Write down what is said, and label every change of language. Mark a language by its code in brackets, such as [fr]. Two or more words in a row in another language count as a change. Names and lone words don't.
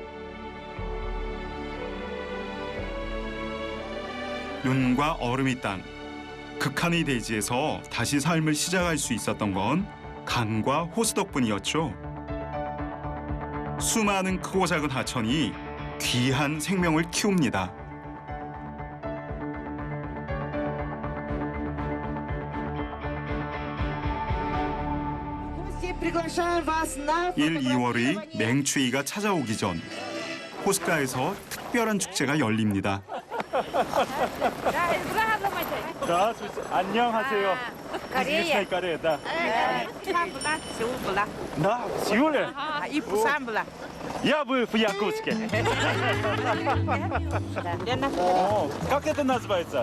[ko] 눈과 얼음의 땅, 극한의 대지에서 다시 삶을 시작할 수 있었던 건 강과 호수 덕분이었죠. 수많은 크고 작은 하천이 귀한 생명을 키웁니다. [ru] Приглашаем вас на 1, [ko] 2월의 맹추위가 찾아오기 전 호숫가에서 특별한 축제가 열립니다. [ru] Здравствуйте. 안녕하세요. Корея. Корея, да. Там была, Сеул была. Да, в Сеуле? И Пусан была. Я был в Якутске. О, как это называется?